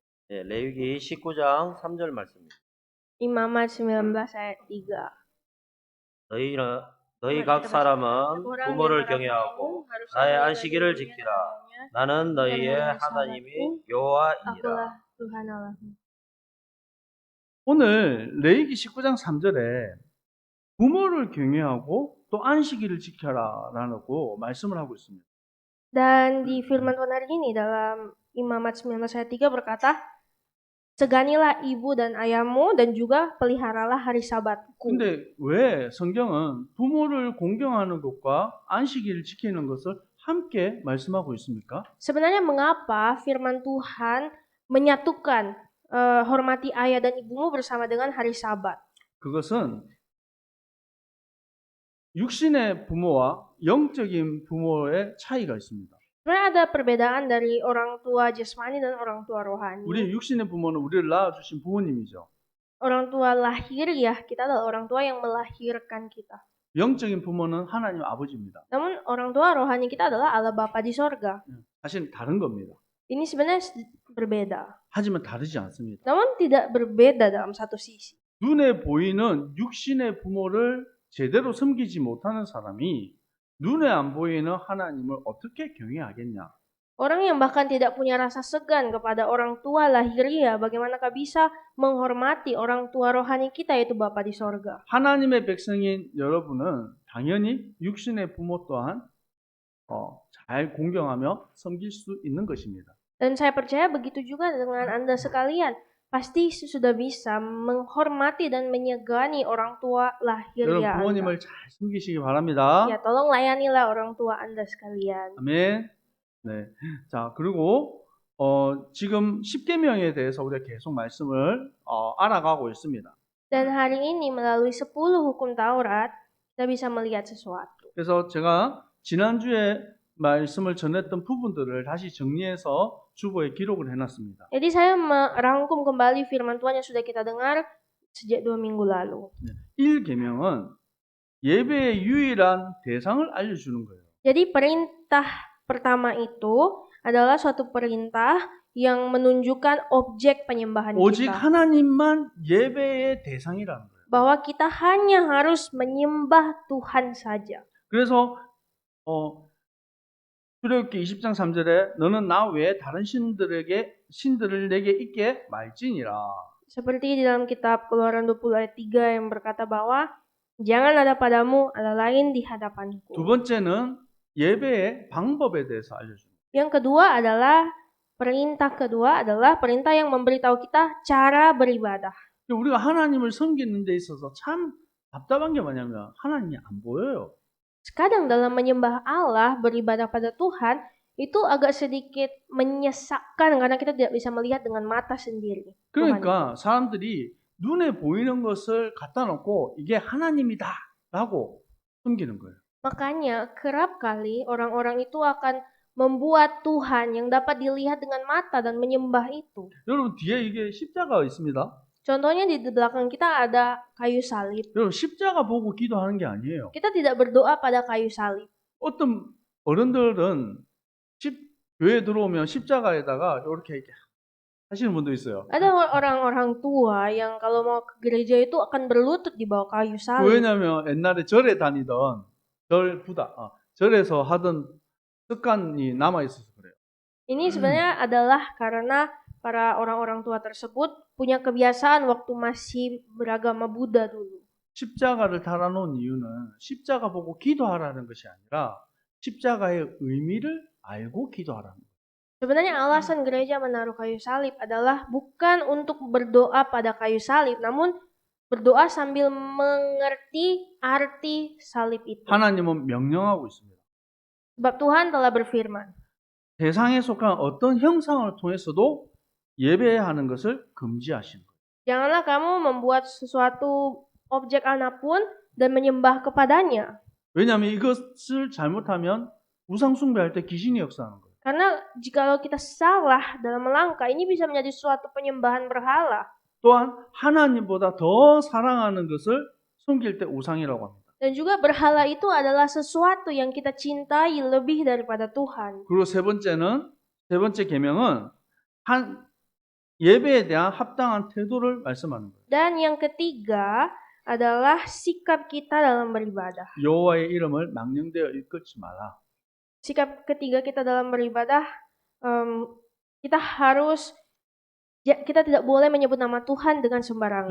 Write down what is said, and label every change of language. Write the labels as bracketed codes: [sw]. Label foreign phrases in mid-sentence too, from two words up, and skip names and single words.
[ko] 네, 레위기 19장 3절 말씀입니다. [id] Imamat 19 ayat 3. [ko] 너희 각 사람은 부모를 경외하고 나의 안식일을 지키라. 나는 너희의 하나님이 여호와이니라. [id] Akulah Tuhan Allahmu. [ko] 오늘 레위기 19장 3절에 부모를 경외하고 또 안식일을 지켜라라고 말씀을 하고 있습니다. [id] Dan di firman Tuhan hari ini dalam Imamat 19 ayat 3 berkata, seganilah ibu dan ayahmu dan juga peliharalah hari sabatku. [ko] 근데 왜 성경은 부모를 공경하는 것과 안식일을 지키는 것을 함께 말씀하고 있습니까? [id] Sebenarnya mengapa firman Tuhan menyatukan hormati ayah dan ibumu bersama dengan hari sabat? [ko] 그것은 육신의 부모와 영적인 부모의 차이가 있습니다. [id] Sebenarnya ada perbedaan dari orang tua jasmani dan orang tua rohani. [ko] 우리 육신의 부모는 우리를 낳아주신 부모님이죠. [id] Orang tua lahiriah kita adalah orang tua yang melahirkan kita. [ko] 영적인 부모는 하나님 아버지입니다. [id] Namun orang tua rohani kita adalah Allah Bapa di sorga. [ko] 사실 다른 겁니다. [id] Ini sebenarnya berbeda. [ko] 하지만 다르지 않습니다. [id] Namun tidak berbeda dalam satu sisi. [ko] 눈에 보이는 육신의 부모를 제대로 섬기지 못하는 사람이 눈에 안 보이는 하나님을 어떻게 경외하겠냐? [id] Orang yang bahkan tidak punya rasa segan kepada orang tua lahiriah, bagaimanakah bisa menghormati orang tua rohani kita yaitu Bapa di sorga? [ko] 하나님의 백성인 여러분은 당연히 육신의 부모 또한 잘 공경하며 섬길 수 있는 것입니다. [id] Dan saya percaya begitu juga dengan Anda sekalian. Pasti sudah bisa menghormati dan menyegani orang tua 여러분 lahiriah Anda. [ko] 부모님을 잘 섬기시기 바랍니다. [id] Ya, tolong layanilah orang tua Anda sekalian. [ko] 아멘. 네. 자, 그리고 지금 십계명에 대해서 우리가 계속 말씀을 알아가고 있습니다. [id] Dan hari ini melalui 10 hukum Taurat, kita bisa melihat sesuatu. [ko] 그래서 제가 지난주에 말씀을 전했던 부분들을 다시 정리해서 주보에 기록을 해놨습니다. [id] Jadi saya merangkum kembali firman Tuhan yang sudah kita dengar sejak 2 minggu lalu. [ko] 1계명은 예배의 유일한 대상을 알려주는 거예요. [id] Jadi perintah pertama itu adalah suatu perintah yang menunjukkan objek penyembahan 오직 kita. [ko] 하나님만 예배의 대상이라는 거예요. [id] Bahwa kita hanya harus menyembah Tuhan saja. [ko] 그래서 출애굽기 20장 3절에 너는 나 외에 다른 신들을 내게 있게 말지니라. [id] Seperti di dalam kitab Keluaran 20 ayat 3 yang berkata bahwa jangan ada padamu Allah lain di hadapanku. [ko] 두 번째는 예배의 방법에 대해서 알려줍니다. [id] Yang kedua adalah perintah yang memberitahu kita cara beribadah. [ko] 우리가 하나님을 섬기는 데 있어서 참 답답한 게 뭐냐면 하나님이 안 보여요. [id] Kadang dalam menyembah Allah, beribadah pada Tuhan, itu agak sedikit menyesakkan karena kita tidak bisa melihat dengan mata sendiri. [ko] 그러니까 사람들이 눈에 보이는 것을 갖다 놓고 이게 하나님이다 라고 섬기는 거예요. [id] Makanya kerap kali orang-orang itu akan membuat Tuhan yang dapat dilihat dengan mata dan menyembah itu. [ko] 여러분 뒤에 이게 십자가가 있습니다. [id] Contohnya di belakang kita ada kayu salib. [ko] 여러분 십자가 보고 기도하는 게 아니에요. [id] Kita tidak berdoa pada kayu salib. [ko] 어떤 어른들은 교회 들어오면 십자가에다가 이렇게 하시는 분도 있어요. [id] Ada orang-orang tua yang kalau mau ke gereja itu akan berlutut di bawah kayu salib. [ko] 왜냐면 옛날에 절에 다니던 절에서 하던 습관이 남아 있어서 그래요. [id] Ini sebenarnya adalah karena para orang-orang tua tersebut punya kebiasaan waktu masih beragama Buddha dulu. [ko] 십자가를 달아놓은 이유는 십자가 보고 기도하라는 것이 아니라 십자가의 의미를 알고 기도하라는 거예요. [id] Sebenarnya alasan gereja menaruh kayu salib adalah bukan untuk berdoa pada kayu salib, namun berdoa sambil mengerti arti salib itu. [ko] 하나님은 명령하고 있습니다. [id] Sebab Tuhan telah berfirman, [ko] 세상에 속한 어떤 형상을 통해서도 예배하는 것을 금지하시는 거예요. [id] janganlah kamu membuat sesuatu objek manapun dan menyembah kepadanya. [ko] 왜냐하면 이것을 잘못하면 우상 숭배할 때 귀신이 역사하는 거예요. [id] Karena jikalau kita salah dalam melangkah, ini bisa menjadi suatu penyembahan berhala. [ko] 또한 하나님보다 더 사랑하는 것을 섬길 때 우상이라고 합니다. [id] Dan juga berhala itu adalah sesuatu yang kita cintai lebih daripada Tuhan. [ko] 그리고 세 번째 계명은 예배에 대한 합당한 태도를 말씀하는 거예요. [id] Dan yang ketiga adalah sikap kita dalam beribadah. [ko] 여호와의 이름을 망령되어 일컫지 마라. [id] Sikap ketiga kita dalam beribadah, kita tidak boleh menyebut nama Tuhan dengan sembarangan.